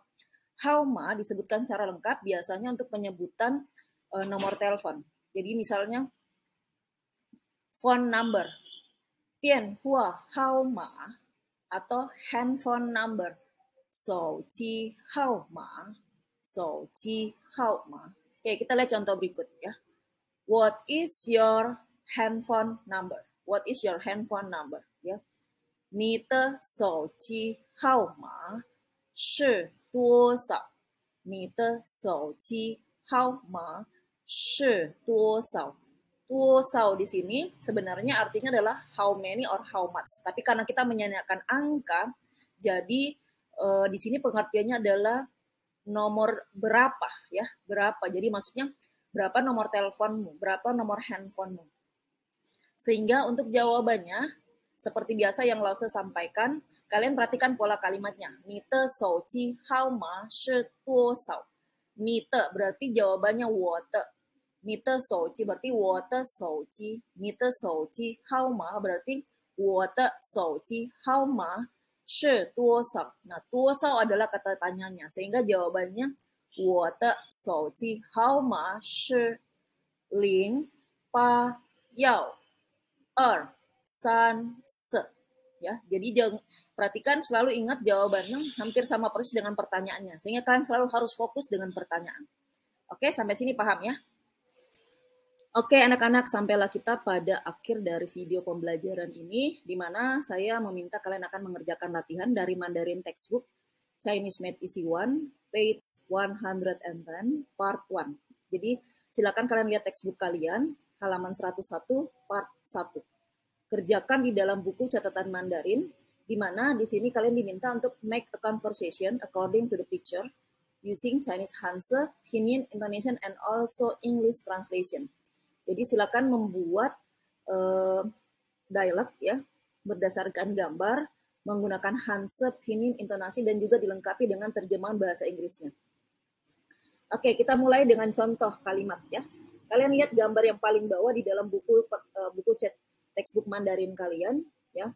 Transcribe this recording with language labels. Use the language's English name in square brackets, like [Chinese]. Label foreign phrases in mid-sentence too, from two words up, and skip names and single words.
[Indonesian] Haoma disebutkan secara lengkap biasanya untuk penyebutan nomor telepon. Jadi misalnya [English] phone number, [Chinese] 电话号码, [Indonesian] atau [English] handphone number, [Chinese] 手机号码. [Indonesian] Oke, kita lihat contoh berikut ya. [English] What is your handphone number? What is your handphone number? Ya, [Chinese] 你的手机号码是多少？你的手机号码是多少？ [Indonesian] Tuosao di sini sebenarnya artinya adalah [English] how many or how much. [Indonesian] Tapi karena kita menanyakan angka, jadi di sini pengertiannya adalah nomor berapa ya, berapa. Jadi maksudnya berapa nomor teleponmu, berapa nomor handphonemu. Sehingga untuk jawabannya seperti biasa yang Lause sampaikan, kalian perhatikan pola kalimatnya. [Chinese] 你的手机号码是多少？你的 [Indonesian] berarti jawabannya [Chinese] 我的。你的手机 [Indonesian] berarti [Chinese] 我的手机，你的手机号码 [Indonesian] berarti [Chinese] 我的手机号码是多少。 [Indonesian] Nah, 多少 adalah kata tanyanya, sehingga jawabannya [Chinese] 我的手机号码是 081234。 [Indonesian] Ya, jadi perhatikan selalu ingat jawabannya hampir sama persis dengan pertanyaannya, sehingga kalian selalu harus fokus dengan pertanyaan. Oke, sampai sini paham ya? Oke anak-anak, sampailah kita pada akhir dari video pembelajaran ini, di mana saya meminta kalian akan mengerjakan latihan dari Mandarin Textbook Chinese Math Easy 1, [English] page 110, part 1. [Indonesian] Jadi silakan kalian lihat textbook kalian, halaman 101, part 1. Kerjakan di dalam buku catatan Mandarin, di mana di sini kalian diminta untuk [English] make a conversation according to the picture, using Chinese Hanzi, Pinyin, Indonesian, and also English translation. [Indonesian] Jadi silakan membuat dialog ya berdasarkan gambar menggunakan Hanzi, Pinyin, intonasi, dan juga dilengkapi dengan terjemahan bahasa Inggrisnya. Oke, kita mulai dengan contoh kalimat ya. Kalian lihat gambar yang paling bawah di dalam buku textbook Mandarin kalian ya.